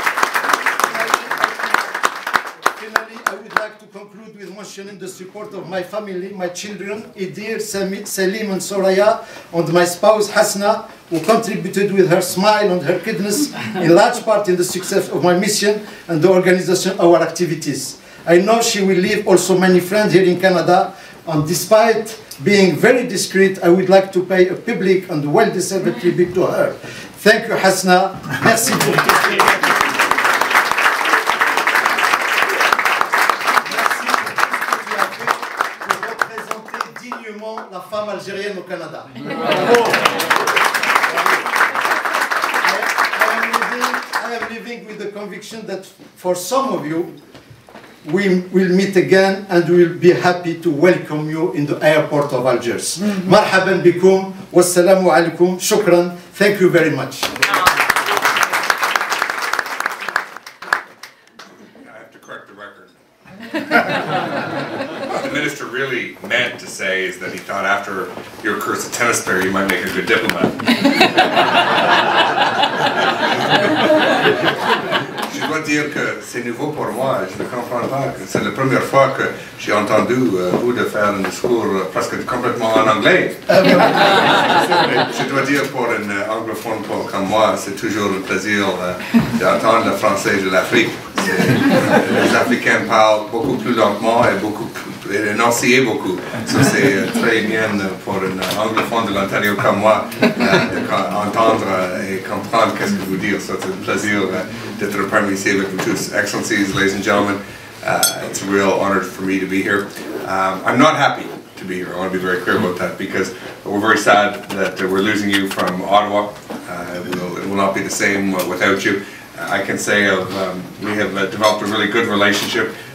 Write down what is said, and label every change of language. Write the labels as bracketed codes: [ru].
[en] Finally, I would like to conclude with mentioning the support of my family, my children, Idir, Salim and Soraya, and my spouse Hasna, who contributed with her smile and her kindness in large part in the success of my mission and the organization of our activities. I know she will leave also many friends here in Canada, and despite being very discreet, I would like to pay a public and well-deserved tribute to her. Thank you, Hasna. [fr] Merci pour tout ce que tu as fait pour représenter dignement la femme algérienne au Canada. [en] I am living with the conviction that for some of you, we will meet again and we will be happy to welcome you in the airport of Algiers. [ar] Marhaban bikum, wassalamu alaikum, shukran, [en] thank you very much. I have to correct the record. What the minister really meant to say is that he thought after your course of tennis player you might make a good diplomat. [fr] Je dois dire que c'est nouveau pour moi, je ne comprends pas. C'est la première fois que j'ai entendu vous de faire un discours presque complètement en anglais. Je dois dire pour un anglophone comme moi, c'est toujours un plaisir d'entendre le français de l'Afrique. Les Africains parlent beaucoup plus lentement et énoncier beaucoup. Ça c'est très bien pour un anglophone de l'Ontario comme moi d'entendre et comprendre qu'est-ce que vous dire. So c'est un plaisir d'être parmi ici avec vous tous. [en] Excellencies, ladies and gentlemen, it's a real honor for me to be here. I'm not happy to be here. I want to be very clear about that because we're very sad that we're losing you from Ottawa. It will not be the same without you. I can say we have developed a really good relationship.